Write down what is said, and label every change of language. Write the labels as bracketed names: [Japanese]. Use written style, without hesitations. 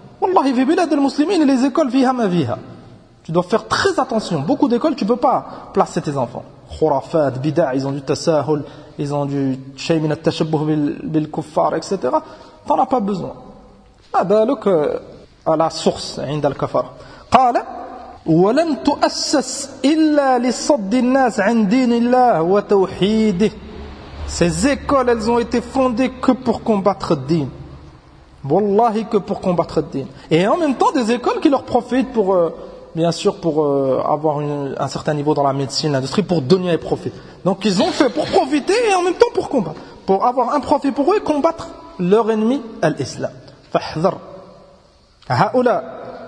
[French] Wallahi, [Arabic] fi bilad al-muslimin, [French] les écoles, [Arabic] viha ma viha. [French] Tu dois faire très attention. Beaucoup d'écoles, tu peux pas placer tes enfants. Khurafat, bida', ils ont du tasahul, ils ont du [Arabic] shay min at-tashabbuh bil kuffar, [French] etc. T'en as pas besoin. Ah, ben, look, à la source, [Arabic] عند الكفر. Qala, ولم تؤسس إلا لصد الناس عن دين الله وتوحيده. [French] Ces écoles, elles ont été fondées que pour combattre le dîn. Wallahi, que pour combattre le dîn. Et en même temps, des écoles qui leur profitent pour, bien sûr, pour avoir un certain niveau dans la médecine, l'industrie, pour donner un profit. Donc, ils ont fait pour profiter et en même temps pour combattre. Pour avoir un profit pour eux, combattre leur ennemi, l'islam. [Arabic] Fahdhar. Ha'oula.